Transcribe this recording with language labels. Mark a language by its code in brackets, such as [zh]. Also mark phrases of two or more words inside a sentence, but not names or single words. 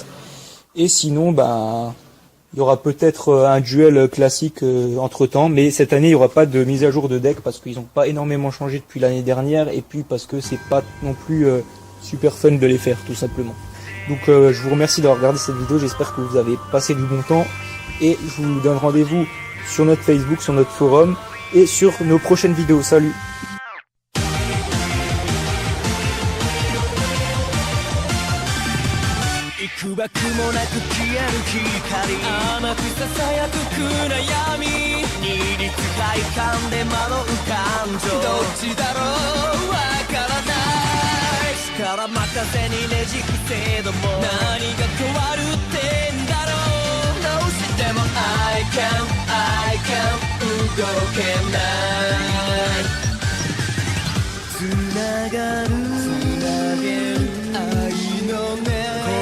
[fr] Et sinon, il y aura peut-être un duel classique entre temps, mais cette année il n'y aura pas de mise à jour de deck parce qu'ils n'ont pas énormément changé depuis l'année dernière et puis parce que c'est pas non plus super fun de les faire tout simplement. Donc je vous remercie d'avoir regardé cette vidéo, j'espère que vous avez passé du bon temps et je vous donne rendez-vous sur notre Facebook, sur notre forum et sur nos prochaines vidéos. Salut! [ja] くばくもなく消える光甘くささやく暗闇二律背感で惑う感情どっちだろうわからない力任せにねじ伏せども何が変わるってんだろうどうしても [en] I can [ja] 動けないつながる愛のね